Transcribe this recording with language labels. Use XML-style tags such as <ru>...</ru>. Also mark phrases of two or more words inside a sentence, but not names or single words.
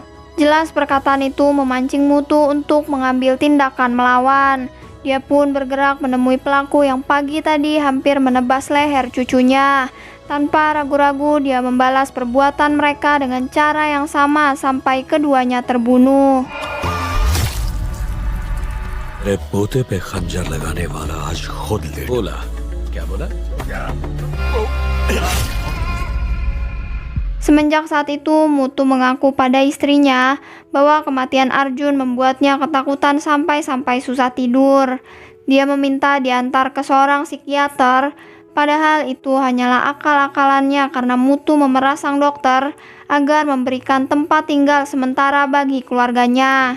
<id>Jelas perkataan itu memancing Mutu untuk mengambil tindakan melawan. Dia pun bergerak menemui pelaku yang pagi tadi hampir menebas leher cucunya. Tanpa ragu-ragu dia membalas perbuatan mereka dengan cara yang sama sampai keduanya terbunuh.</id> <hi>मेरे पोते पे खंजर लगाने वाला आज खुद ले बोला। क्या बोला?</hi> <id>Semenjak saat itu, Mutu mengaku pada istrinya bahwa kematian Arjun membuatnya ketakutan sampai susah tidur. Dia meminta diantar ke seorang psikiater, padahal itu hanyalah akal-akalannya karena Mutu memeras sang dokter agar memberikan tempat tinggal sementara bagi keluarganya.</id>